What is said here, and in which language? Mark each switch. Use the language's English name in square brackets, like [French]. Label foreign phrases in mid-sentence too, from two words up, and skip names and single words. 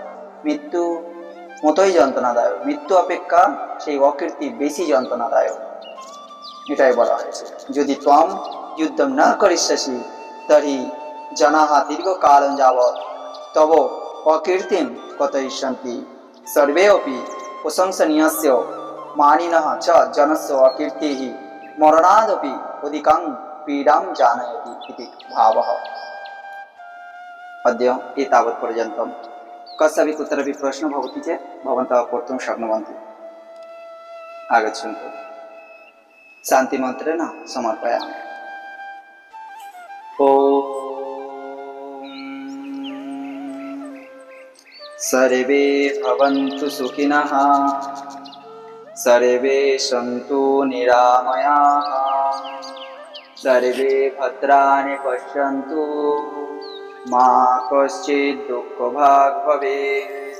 [Bangla] মৃত্যু মতোই যন্ত্রণাদায়ক, মৃত্যু অপেক্ষা সেই অকীর্তি বেশি যন্ত্রণাদায়ক, এটাই বলা হয়েছে। [Sanskrit] যদি ত্বম যুদ্ধম না করিষ্যসি তর্হি জনাঃ দীর্ঘকালং যাবৎ তব অকীর্তিম কথয়িষ্যন্তি সর্বে অপি প্রশংসনীয়স্য মানিনঃ চ জনস্য অকীর্তিঃ মরণাদপি অধিকং পীড়াং জানয়তি ইতি ভাবः। अद्य एतावत् पर्यन्तं। कस्यापि कुत्रापि प्रश्नः भवति चेत् भवन्तः कर्तुं शक्नुवन्ति। आगच्छन्तु। शान्तिमन्त्रेण समर्पयामि। ॐ सर्वे भवन्तु सुखिनः सर्वे सन्तु निरामयाः सर्वे भद्राणि पश्यन्तु मा कश्चित् दुःखभाग् भवेत्।